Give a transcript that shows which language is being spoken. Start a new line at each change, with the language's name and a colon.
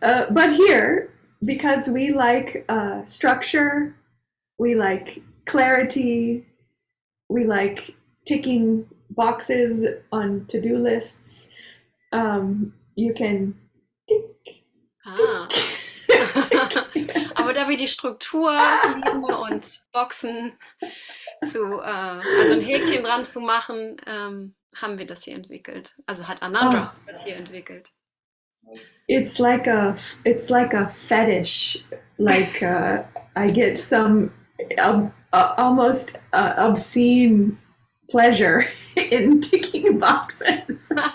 English: But here, because we like structure, we like clarity, we like ticking boxes on to-do lists, you can tick, Ah. tick.
German: Aber da wir die Struktur lieben und Boxen also ein Häkchen dran zu machen, haben wir das hier entwickelt. Also hat Anandra das hier entwickelt.
English: It's like a fetish. Like I get some almost obscene pleasure in ticking boxes.